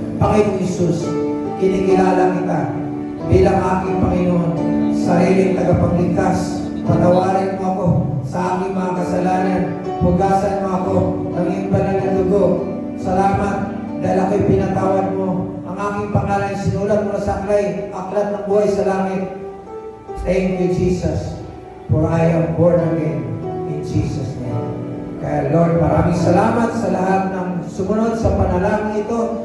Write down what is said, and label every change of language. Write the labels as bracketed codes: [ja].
[tl] Panginoon Isus, kinikilala kita bilang aking Panginoon, sariling tagapagligtas. Patawarin mo ako sa aking mga kasalanan. Hugasan mo ako ng iyong banal na dugo. Salamat dahil ako'y pinatawad mo. Ang aking pangalan sinulat mo sa aklat ng buhay sa langit. [en] Thank you, Jesus, for I am born again in Jesus' name. [tl] Kaya Lord, maraming salamat sa lahat ng sumunod sa panalangin ito.